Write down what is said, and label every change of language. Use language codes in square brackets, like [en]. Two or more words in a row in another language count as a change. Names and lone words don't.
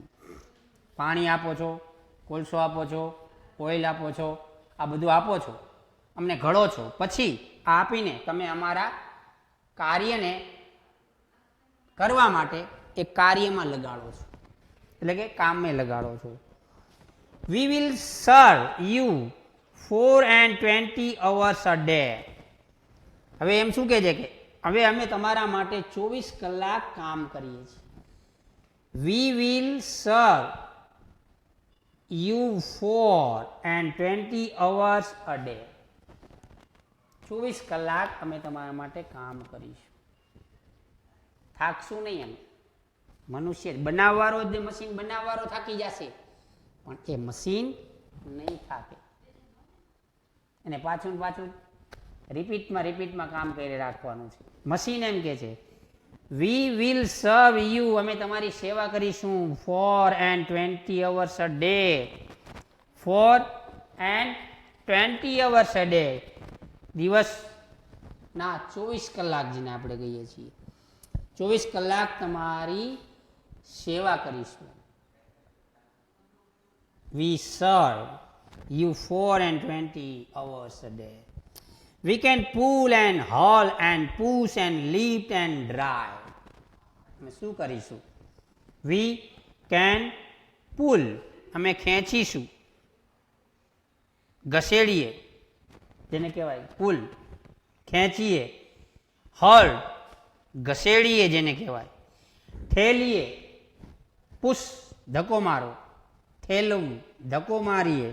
[gu] પાણી આપો છો, કોલસો આપો છો, ઓઇલ આપો છો, આ બધું આપો છો, અમને ઘડો છો. પછી આ આપીને તમે અમારા કાર્યને કરવા માટે એક કાર્યમાં લગાડો છો, એટલે કે કામે લગાડો છો. [en] We will serve you 24 hours a day. [gu] હવે એમ શું કહે છે કે હવે અમે તમારા માટે 24 કલાક કામ કરીએ છીએ. [en] We will serve you 24 hours a day. [gu] 24 કલાક અમે તમારા માટે કામ કરીશું. થાકશું નહીં. એમ મનુષ્ય બનાવવાળો જ મશીન બનાવવાળો થાકી જશે, પણ એ મશીન નહીં થાકે. અને પાછું રિપીટમાં કામ કરી રાખવાનું છે. મશીન એમ કે છે [en] we will serve you, [gu] અમે તમારી સેવા કરીશું [en] 4 hours a day. 4 hours a day. [gu] દિવસના 24 કલાક જેને આપણે કહીએ છીએ, 24 કલાક તમારી સેવા કરીશું. [en] We serve you 24 hours a day. We can pull and haul and push and lift and drive. [gu] અમે શું કરીશું? [en] We can pull, [gu] અમે ખેંચીશું, ઘસેડીએ જેને કહેવાય પુલ, ખેંચીએ. હળ, ઘસેડીએ જેને કહેવાય. ઠેલીએ, પુશ, ધક્કો મારો, ઠેલવું, ધક્કો મારીએ.